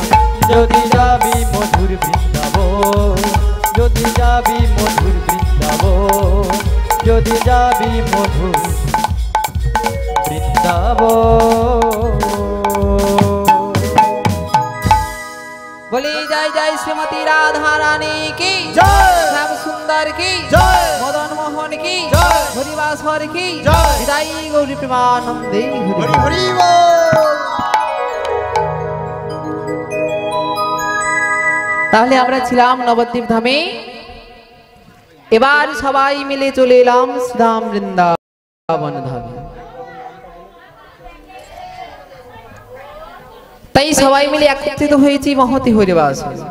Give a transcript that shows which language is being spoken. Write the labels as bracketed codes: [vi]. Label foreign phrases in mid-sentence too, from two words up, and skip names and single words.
[bn] যদি যাবি মধুর বৃন্দাবন, যদি যাবি মধুর বৃন্দাবন, যদি যাবি মধুর বৃন্দাবন। [hi] श्रीमती राधा रानी की जय। श्याम सुंदर की जय। मदन मोहन की जय। हरिवासर की जय। [bn] বিদাই গৌরী প্রেমানন্দে হরি হরি বল। তাহলে আমরা ছিলাম নবদ্বীপ ধামে, এবার সবাই মিলে চলে এলাম শ্রীরাম বৃন্দাবন ধামে। তাই সবাই মিলে একত্রিত হয়েছি মহতি হরিবাস।